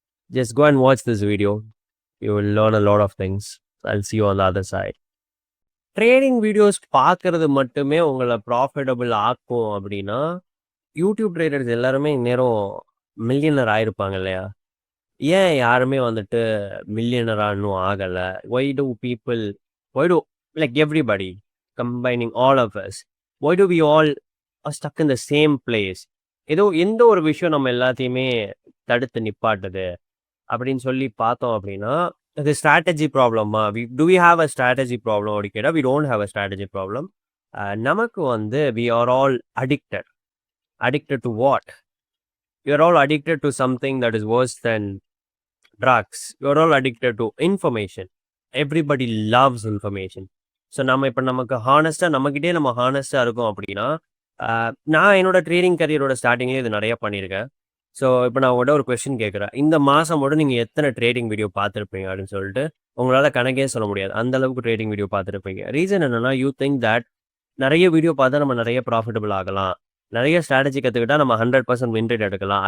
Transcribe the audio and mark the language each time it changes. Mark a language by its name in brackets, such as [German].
[English] Just go and watch this video. You will learn a lot of things. I'll see you on the other side. [Tamil] Trading videos பார்க்கறது மட்டுமே உங்களை profitable ஆக்கும் அப்படின்னா YouTube traders எல்லாருமே இந்நேரம் millionaire ஆயிருப்பாங்க இல்லையா? ஏன் யாருமே வந்துட்டு மில்லியனரா இன்னும் ஆகல? [English] Why do like everybody combining all of us, why do we all are stuck in the same place? [Tamil] ஏதோ எந்த ஒரு விஷயம் நம்ம எல்லாத்தையுமே தடுத்து நிப்பாட்டுது அப்படின்னு சொல்லி பார்த்தோம் அப்படின்னா, அது ஸ்ட்ராட்டஜி ப்ராப்ளமா? [English] do we have a strategy problem [Tamil] அப்படி கேட்டா [English] we don't have a strategy problem. [Tamil] நமக்கு வந்து [English] we are all addicted. Addicted to what? We are all addicted to something that is worse than drugs. We are all addicted to information. Everybody loves information. [Tamil] So நம்ம இப்போ நமக்கு ஹானஸ்டாக நம்மக்கிட்டே நம்ம ஹானஸ்டாக இருக்கோம் அப்படின்னா, நான் என்னோட ட்ரேடிங் கரியரோட ஸ்டார்டிங்லேயே இது நிறைய பண்ணியிருக்கேன். ஸோ இப்போ நான் உங்கள்கிட்ட ஒரு கொஸ்டின் கேட்குறேன். இந்த மாதம் மட்டும் நீங்கள் எத்தனை ட்ரேடிங் வீடியோ பார்த்துருப்பீங்க அப்படின்னு சொல்லிட்டு உங்களால் கணக்கே சொல்ல முடியாது. அந்த அளவுக்கு ட்ரேடிங் வீடியோ பார்த்துருப்பீங்க. ரீசன் என்னன்னா, [English] you think that [Tamil] நிறைய வீடியோ பார்த்தா நம்ம நிறைய ப்ராஃபிட்டபிள் ஆகலாம், நிறைய ஸ்ட்ராட்டஜி கற்றுக்கிட்டா நம்ம 100% வின் ரேட் எடுக்கலாம்.